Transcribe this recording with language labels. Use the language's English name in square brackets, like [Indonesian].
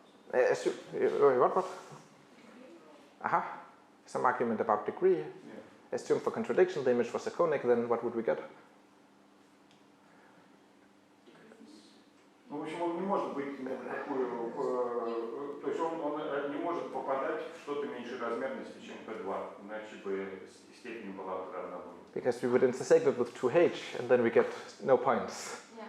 [English] What? Aha. Some argument about degree. Yeah. Assume for contradiction the image was a conic, then what would we get? [Russian] Ну, в общем, он не может быть на такую, то есть он не может попадать в что-то меньшей размерности, чем P2, иначе бы степень была равна нулю. [English] Because we would intersect it with 2h, and then we get no points.